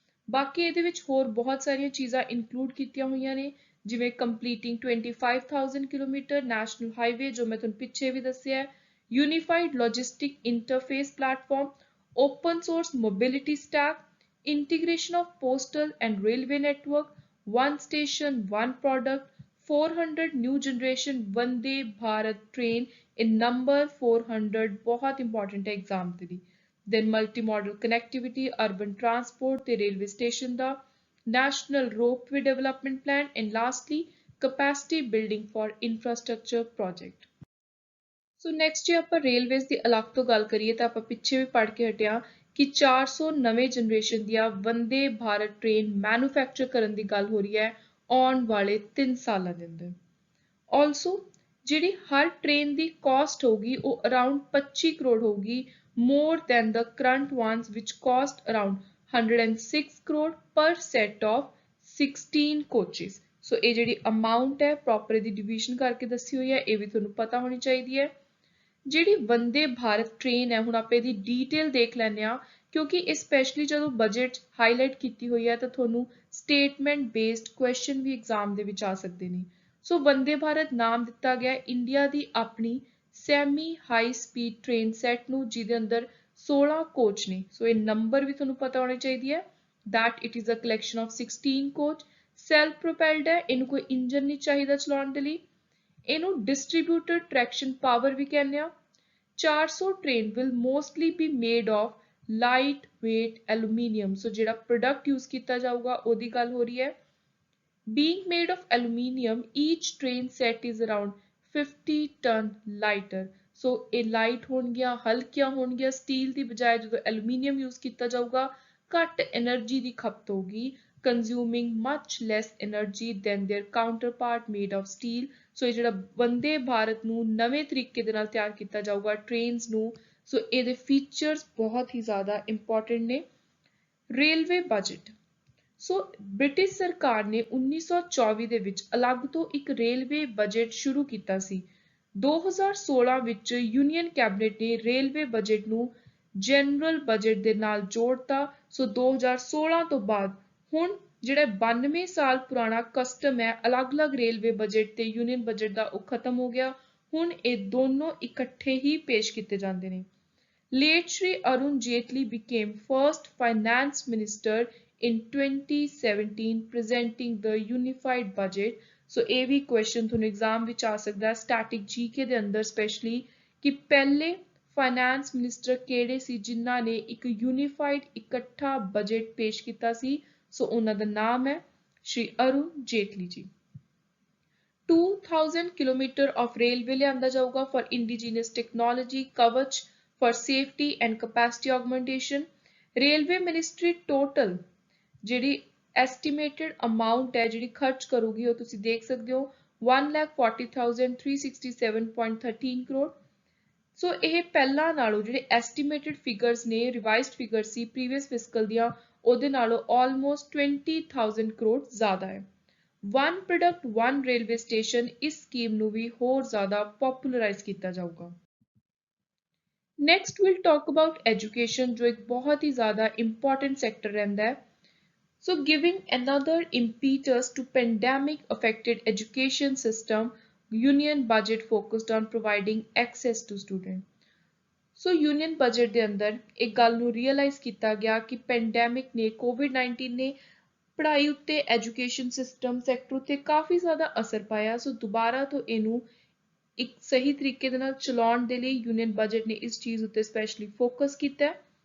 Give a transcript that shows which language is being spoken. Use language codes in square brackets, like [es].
[pa] ਬਾਕੀ ਇਹਦੇ ਵਿੱਚ ਹੋਰ ਬਹੁਤ ਸਾਰੀਆਂ ਚੀਜ਼ਾਂ ਇਨਕਲੂਡ ਕੀਤੀਆਂ ਹੋਈਆਂ ਨੇ, ਜਿਵੇਂ ਕੰਪਲੀਟਿੰਗ 25,000 ਕਿਲੋਮੀਟਰ ਨੈਸ਼ਨਲ ਹਾਈਵੇ ਜੋ ਮੈਂ ਤੁਹਾਨੂੰ ਪਿੱਛੇ ਵੀ ਦੱਸਿਆ, unified logistic interface platform, open source mobility stack, [en] integration of postal and railway network, one station, one product, 400 new generation Vande Bharat train in number 400 [hi] बहुत important है एग्जाम के लिए। [en] Then multimodal connectivity, urban transport ਤੇ railway station ਦਾ, national ropeway development plan, and lastly capacity building for infrastructure project। [pa] So next ਜੇ ਆਪਾਂ railways ਦੀ ਅਲੱਗ ਤੋਂ ਗੱਲ ਕਰੀਏ ਤਾਂ ਆਪਾਂ ਪਿੱਛੇ ਵੀ ਪੜ੍ਹ ਕੇ ਹਟਿਆ ਕਿ 400 ਨਵੇਂ ਜਨਰੇਸ਼ਨ ਦੀਆਂ ਵੰਦੇ ਭਾਰਤ ਟ੍ਰੇਨ ਮੈਨੂਫੈਕਚਰ ਕਰਨ ਦੀ ਗੱਲ ਹੋ ਰਹੀ ਹੈ ਆਉਣ ਵਾਲੇ 3 ਸਾਲਾਂ ਦੇ ਅੰਦਰ। ਆਲਸੋ ਜਿਹੜੀ ਹਰ ਟ੍ਰੇਨ ਦੀ ਕਾਸਟ ਹੋਗੀ ਉਹ ਅਰਾਊਂਡ 25 ਕਰੋੜ ਹੋਗੀ, [en] more than the current ones which cost around 106 crore per set of 16 coaches। [pa] ਸੋ ਇਹ ਜਿਹੜੀ ਅਮਾਉਂਟ ਹੈ ਪ੍ਰੋਪਰ ਇਹਦੀ ਡਿਵੀਜ਼ਨ ਕਰਕੇ ਦੱਸੀ ਹੋਈ ਹੈ, ਇਹ ਵੀ ਤੁਹਾਨੂੰ ਪਤਾ ਹੋਣੀ ਚਾਹੀਦੀ ਹੈ। ਜਿਹੜੀ ਵੰਦੇ ਭਾਰਤ ਟ੍ਰੇਨ ਹੈ ਹੁਣ ਆਪਾਂ ਇਹਦੀ ਡੀਟੇਲ ਦੇਖ ਲੈਂਦੇ ਹਾਂ, ਕਿਉਂਕਿ ਇਹ ਸਪੈਸ਼ਲੀ ਜਦੋਂ ਬਜਟ ਹਾਈਲਾਈਟ ਕੀਤੀ ਹੋਈ ਹੈ ਤਾਂ ਤੁਹਾਨੂੰ ਸਟੇਟਮੈਂਟ ਬੇਸਡ ਕੁਐਸਚਨ ਵੀ ਐਗਜ਼ਾਮ ਦੇ ਵਿੱਚ ਆ ਸਕਦੇ ਨੇ। ਸੋ ਵੰਦੇ ਭਾਰਤ ਨਾਮ ਦਿੱਤਾ ਗਿਆ ਇੰਡੀਆ ਦੀ ਆਪਣੀ semi high speed train set ਨੂੰ, ਜਿਹਦੇ ਅੰਦਰ 16 ਕੋਚ ਨੇ। ਸੋ ਇਹ ਨੰਬਰ ਵੀ ਤੁਹਾਨੂੰ ਪਤਾ ਹੋਣੀ ਚਾਹੀਦੀ ਹੈ, [en] that it is a collection of 16 coach, [pa] self ਪ੍ਰੋਪੈਲਡ ਹੈ, ਇਹਨੂੰ ਕੋਈ ਇੰਜਨ ਨਹੀਂ ਚਾਹੀਦਾ ਚਲਾਉਣ ਦੇ ਲਈ। ਇਹਨੂੰ ਡਿਸਟ੍ਰੀਬਿਊਟਡ ਟਰੈਕਸ਼ਨ ਪਾਵਰ ਵੀ ਕਹਿੰਦੇ ਆ। 400 train [en] will mostly be made of light weight aluminium। [pa] ਸੋ ਜਿਹੜਾ ਪ੍ਰੋਡਕਟ ਯੂਜ਼ ਕੀਤਾ ਜਾਊਗਾ ਉਹਦੀ ਗੱਲ ਹੋ ਰਹੀ ਹੈ। [en] being made of aluminium, each train set is around 50 ton lighter। [pa] ਸੋ ਇਹ ਲਾਈਟ ਹੋਣਗੀਆਂ, ਹਲਕੀਆਂ ਹੋਣਗੀਆਂ, ਸਟੀਲ ਦੀ ਬਜਾਏ ਜਦੋਂ ਐਲੂਮੀਨੀਅਮ ਯੂਜ਼ ਕੀਤਾ ਜਾਊਗਾ ਘੱਟ એનર્ਜੀ ਦੀ ਖਪਤ ਹੋਊਗੀ, [en] consuming much less energy than their counterpart made of steel। [pa] ਸੋ ਇਹ ਜਿਹੜਾ ਵੰਦੇ ਭਾਰਤ ਨੂੰ ਨਵੇਂ ਤਰੀਕੇ ਦੇ ਨਾਲ ਤਿਆਰ ਕੀਤਾ ਜਾਊਗਾ ਟ੍ਰੇਨਸ ਨੂੰ, ਸੋ ਇਹਦੇ ਫੀਚਰਸ ਬਹੁਤ ਹੀ ਜ਼ਿਆਦਾ ਇੰਪੋਰਟੈਂਟ ਨੇ। ਰੇਲਵੇ ਬਜਟ, ਸੋ ਬ੍ਰਿਟਿਸ਼ ਸਰਕਾਰ ਨੇ 1924 ਦੇ ਵਿੱਚ ਅਲੱਗ ਤੋਂ ਇੱਕ ਰੇਲਵੇ ਬਜਟ ਸ਼ੁਰੂ ਕੀਤਾ ਸੀ। 2016 ਵਿੱਚ ਯੂਨੀਅਨ ਕੈਬਨਿਟ ਨੇ ਰੇਲਵੇ ਬਜਟ ਨੂੰ ਜਨਰਲ ਬਜਟ ਦੇ ਨਾਲ ਜੋੜਤਾ। ਸੋ 2016 ਤੋਂ ਬਾਅਦ ਹੁਣ ਜਿਹੜਾ 92 ਸਾਲ ਪੁਰਾਣਾ ਕਸਟਮ ਹੈ ਅਲੱਗ-ਅਲੱਗ ਰੇਲਵੇ ਬਜਟ ਤੇ ਯੂਨੀਅਨ ਬਜਟ ਦਾ, ਉਹ ਖਤਮ ਹੋ ਗਿਆ। ਹੁਣ ਇਹ ਦੋਨੋਂ ਇਕੱਠੇ ਹੀ ਪੇਸ਼ ਕੀਤੇ ਜਾਂਦੇ ਨੇ। [en] Late Shri Arun Jaitley became first finance minister in 2017 presenting the unified budget। [pa] ਸੋ ਇਹ ਵੀ ਕੁਐਸਚਨ ਤੁਹਾਨੂੰ ਐਗਜ਼ਾਮ ਵਿੱਚ ਆ ਸਕਦਾ ਸਟੈਟਿਕ ਜੀਕੇ ਦੇ ਅੰਦਰ ਸਪੈਸ਼ਲੀ, ਕਿ ਪਹਿਲੇ ਫਾਈਨੈਂਸ ਮਿਨਿਸਟਰ ਕਿਹੜੇ ਸੀ ਜਿਨ੍ਹਾਂ ਨੇ ਇੱਕ ਯੂਨੀਫਾਈਡ ਇਕੱਠਾ ਬਜਟ ਪੇਸ਼ ਕੀਤਾ ਸੀ। ਸੋ ਉਹਨਾਂ ਦਾ ਨਾਮ ਹੈ ਸ਼੍ਰੀ ਅਰੁਣ ਜੇਤਲੀ ਜੀ। 2000 ਕਿਲੋਮੀਟਰ ਆਫ ਰੇਲਵੇ ਲਿਆਂਦਾ ਜਾਊਗਾ for indigenous technology Kavach for safety and capacity augmentation. Railway ministry total ਜਿਹੜੀ ਐਸਟੀਮੇਟਡ ਅਮਾਉਂਟ ਹੈ ਜਿਹੜੀ ਖਰਚ ਕਰੂਗੀ ਉਹ ਤੁਸੀਂ ਦੇਖ ਸਕਦੇ ਹੋ 1,40,367.13 ਕਰੋੜ। ਸੋ ਇਹ ਪਹਿਲਾਂ ਨਾਲੋਂ ਜਿਹੜੇ ਐਸਟੀਮੇਟਡ ਫਿਗਰਸ ਨੇ, ਰਿਵਾਈਜ਼ਡ ਫਿਗਰ ਸੀ ਪ੍ਰੀਵੀਅਸ ਫਿਸਕਲ ਦੀਆਂ, ਉਹਦੇ ਨਾਲੋਂ ਆਲਮੋਸਟ 20,000 ਕਰੋੜ ਜ਼ਿਆਦਾ ਹੈ। One product one railway station, ਇਸ ਸਕੀਮ ਨੂੰ ਵੀ ਹੋਰ ਜ਼ਿਆਦਾ ਪੋਪੂਲਰਾਈਜ਼ ਕੀਤਾ ਜਾਊਗਾ। Next will talk about education, ਜੋ ਇੱਕ ਬਹੁਤ ਹੀ ਜ਼ਿਆਦਾ ਇੰਪੋਰਟੈਂਟ ਸੈਕਟਰ ਰਹਿੰਦਾ ਹੈ। [en] So giving another impetus to pandemic affected education system, union budget focused on providing access to student। [pa] So union budget ਦੇ ਅੰਦਰ ਇੱਕ ਗੱਲ ਨੂੰ realize ਕੀਤਾ ਗਿਆ ਕਿ ਪੈਂਡੈਮਿਕ ਨੇ, COVID-19 ਨੇ ਪੜ੍ਹਾਈ ਉੱਤੇ, ਐਜੂਕੇਸ਼ਨ ਸਿਸਟਮ ਸੈਕਟਰ ਉੱਤੇ ਕਾਫੀ ਜ਼ਿਆਦਾ ਅਸਰ ਪਾਇਆ। ਸੋ ਦੁਬਾਰਾ ਤੋਂ ਇਹਨੂੰ ਇੱਕ ਸਹੀ ਤਰੀਕੇ ਦੇ ਨਾਲ ਚਲਾਉਣ ਦੇ ਲਈ ਯੂਨੀਅਨ ਬਜਟ ਨੇ ਇਸ ਚੀਜ਼ ਉੱਤੇ ਸਪੈਸ਼ਲੀ ਫੋਕਸ ਕੀਤਾ ਹੈ।